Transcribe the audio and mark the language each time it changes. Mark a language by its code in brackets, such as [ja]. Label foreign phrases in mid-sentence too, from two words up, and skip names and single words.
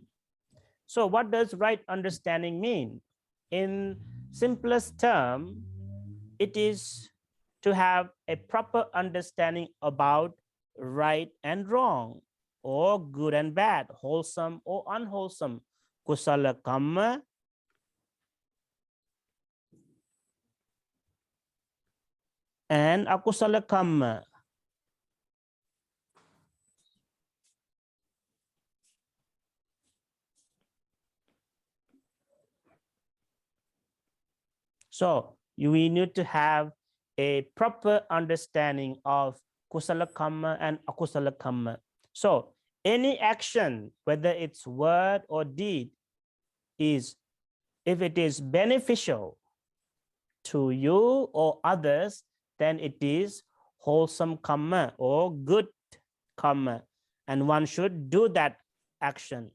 [en] So what does right understanding mean? In simplest term, it is to have a proper understanding about right and wrong, or good and bad, wholesome or unwholesome, [pi] kusala kamma and akusala kamma. [en] So we need to have a proper understanding of [pi] kusala kamma [en] and [pi] akusala kamma. [en] So any action, whether it's word or deed, is, if it is beneficial to you or others, then it is wholesome karma or good karma, and one should do that action.